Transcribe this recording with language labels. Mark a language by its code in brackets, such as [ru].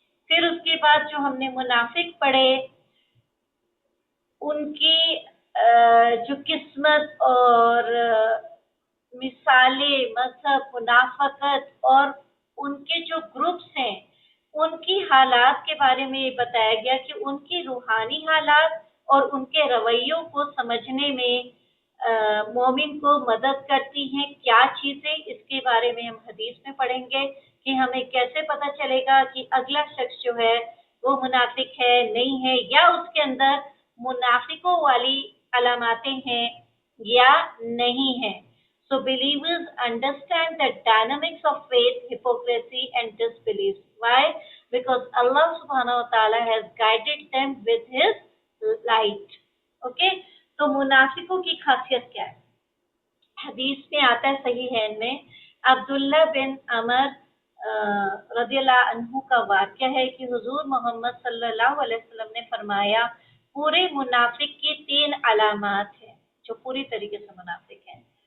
[hi] फिर उसके बाद जो हमने मुनाफिक पढ़े, उनकी जो किस्मत और मिसालें, मजहब, मुनाफकत और उनके जो ग्रुप्स हैं, उनकी हालात के बारे में ये बताया गया कि उनकी रूहानी हालात और उनके रवैयों को समझने में मोमिन को मदद करती हैं क्या चीज़ें। इसके बारे में हम हदीस में पढ़ेंगे कि हमें कैसे पता चलेगा कि अगला शख्स जो है वो मुनाफिक है, नहीं है, या उसके अंदर मुनाफिकों वाली अलामातें हैं या नहीं है। [en] So believers understand the dynamics of faith, hypocrisy and disbelief. Why? Because Allah subhanahu wa ta'ala has guided them with his light. Okay? [hi] तो मुनाफिकों की खासियत क्या है? हदीस में आता है, सही है इनमें, अब्दुल्ला बिन अमर रदियल्लाहु अन्हु का वाक़या है कि हुजूर मोहम्मद सल्लल्लाहु अलैहि वसल्लम ने फरमाया, पूरे मुनाफिक की 3 अलामात हैं, जो पूरी तरीके से मुनाफिक हैं।